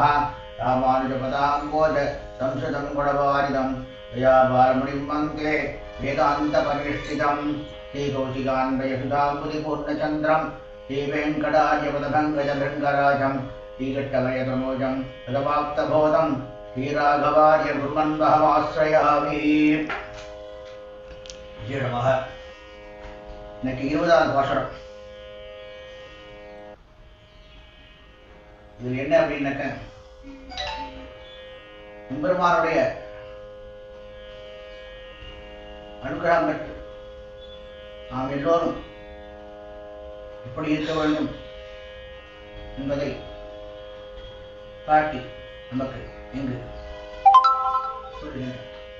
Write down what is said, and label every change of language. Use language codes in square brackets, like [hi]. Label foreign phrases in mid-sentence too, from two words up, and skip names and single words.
[sa] रामानुजपदाम्बोज संस्कृतं गुणवारिदं दयाबालमुनिं वन्दे वेदान्तपरिनिष्ठितं श्रीकौशिकान्वयसुधाम्बुधिपूर्णचन्द्रं श्रीवेङ्कटार्यपदभङ्गजभृङ्गराजं श्रीकट्टमयतनोजं तदवाप्तबोधं श्रीराघवार्य कुर्वन्वहमाश्रयामि। जय नमः। [ta] இன்னைக்கு 20வது வருஷம். இதில் என்ன அப்படின்னாக்க எம்பெருமானுடைய அனுகிரகம் பெற்று நாம் எல்லோரும் எப்படி இருக்க வேண்டும் என்பதை காட்டி நமக்கு இங்கு சொல்லுகின்ற